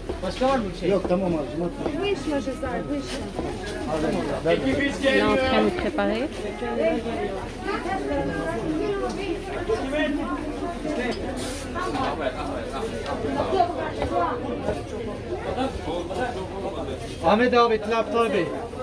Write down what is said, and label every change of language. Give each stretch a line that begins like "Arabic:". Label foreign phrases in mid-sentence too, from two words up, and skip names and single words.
Turkish: Başka var mı bir şey? Yok tamam abicim.
French: Il est en train de préparer.
Turkish: Ahmet abi Tlaptar Bey.